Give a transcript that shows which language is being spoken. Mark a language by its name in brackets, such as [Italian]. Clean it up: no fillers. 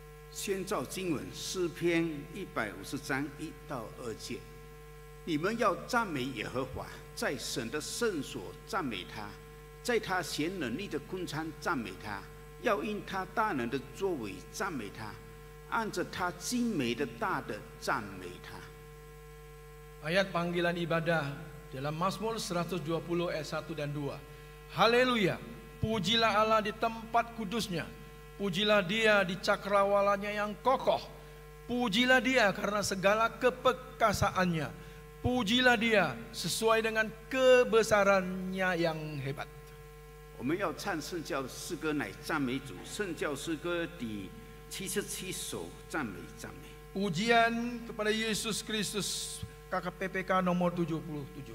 [Chinese] 宣召经文诗篇150章1到2节，你们要赞美耶和华，在神的圣所赞美他，在他显能力的穹苍赞美他，要因他大能的作为赞美他，按着他精美的大的赞美他。 [Indonesian] Ayat panggilan ibadah dalam Mazmur 120 ayat 1 dan 2. Haleluya, pujilah Allah di tempat kudusnya. Pujilah dia di cakrawalanya yang kokoh. Pujilah dia karena segala keperkasaannya. Pujilah dia sesuai dengan kebesarannya yang hebat. [Chinese] 我们要唱圣教诗歌乃赞美主，圣教诗歌第77首赞美赞美。 [Indonesian] Pujian kepada Yesus Kristus, KKPPK nomor 77.